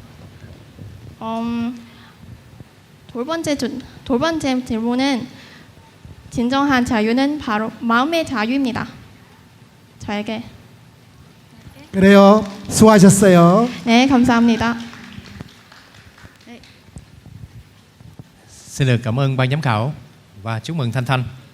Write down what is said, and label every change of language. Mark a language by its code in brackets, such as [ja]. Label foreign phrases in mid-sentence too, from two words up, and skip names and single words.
[ko] 두 번째 질문은 진정한 자유는 바로 마음의 자유입니다. 저에게. 그래요. 수고하셨어요. 네, 감사합니다. [vi] Xin được cảm ơn ban giám khảo và chúc mừng Thanh Thanh.